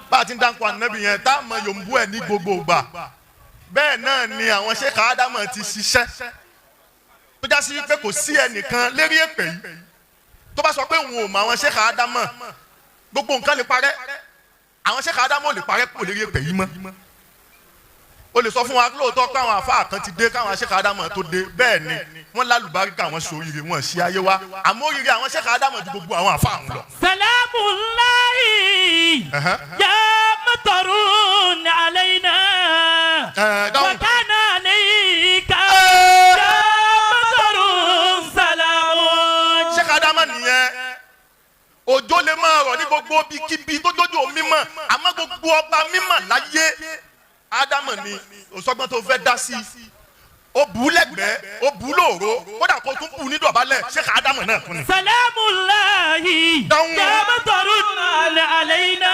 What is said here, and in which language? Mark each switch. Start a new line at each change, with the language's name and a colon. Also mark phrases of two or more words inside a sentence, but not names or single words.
Yoruba: bá a ti ń dákọ̀ ànábì yẹn tá a mọ yòǹbú ẹ̀ ní gbogbo ìgbà bẹ́ẹ̀ náà ni àwọn Sheikh Adam ti ṣiṣẹ́ tó já sí pé kò sí ẹnìkan lérí èpè yìí tó bá sọ pé òun ò mọ àwọn Sheikh Adam gbogbo nǹkan lè parẹ́ àwọn Sheikh Adam ò lè parẹ́ kò lérí èpè yìí mọ́ o lè sọ fún wa lóòótọ́ pé àwọn àfáà kan ti dé káwọn Sheikh Adam tó dé bẹ́ẹ̀ ni wọ́n lálùbáríkà àwọn sóríire wọn sí ayé wa àmọ́ oríire àwọn Sheikh Adam ju gbogbo àwọn àfáà ń lọ.
Arabic: سلام الله يا مطر علينا وكان عليك يا مطر سلام.
Yoruba: Sheikh Adam nìyẹn òjò lè máa rọ̀ ní gbogbo bíkíbi tó jójú omi mọ̀ àmọ́ gbogbo ọba mímọ̀ láyé Ádámù ni òsọgbọ́n tó fẹ́ dá sí ó bù lẹ́gbẹ̀ẹ́ ó bù lóòró kódà kó tún bù ní dọ̀bálẹ̀ Sheikh Ádámù náà kún ni.
Arabic: سلام الله يا مطر علينا.